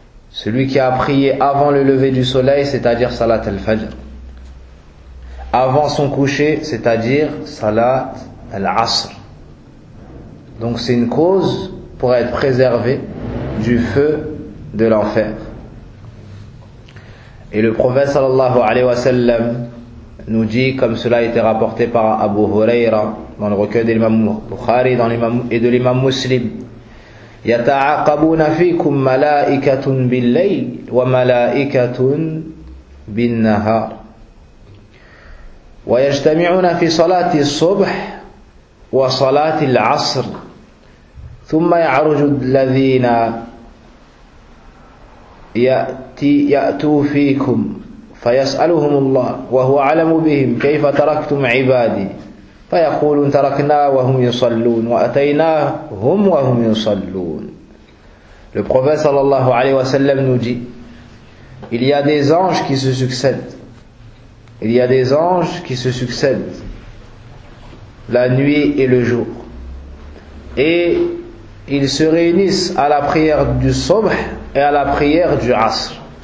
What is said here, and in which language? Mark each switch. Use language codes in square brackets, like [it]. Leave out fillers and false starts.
[fr] Celui qui a prié avant le lever du soleil, c'est-à-dire Salat al-Fajr. Avant son coucher, c'est-à-dire Salat al-Asr. Donc c'est une cause pour être préservé du feu de l'enfer. Et le prophète sallallahu alayhi wa sallam nous dit, comme cela a été rapporté par Abu Huraira dans le recueil de l'imam Bukhari et de l'imam Muslim, [ar] يَتَعَقَبُونَ فِيكُمْ مَلَائِكَةٌ بِاللَّيْلِ وَمَلَائِكَةٌ بِالنَّهَارِ وَيَجْتَمِعُونَ فِي صَلَاتِ الصُّبْحِ وَصَلَاتِ الْعَصْرِ ثُمَّ يَعْرُجُ الَّذِينَ يَأْتُوا فِيكُمْ فيسألهم الله وهو أعلم بهم كيف تركتم عبادي فيقولون تركنا وهم يصلون وأتيناهم وهم يصلون. [fr] Le prophète sallallahu alayhi wa sallam nous dit, il y a des anges qui se succèdent, il y a des anges qui se succèdent la nuit et le jour, et ils se réunissent à la prière du subh et à la prière du asr.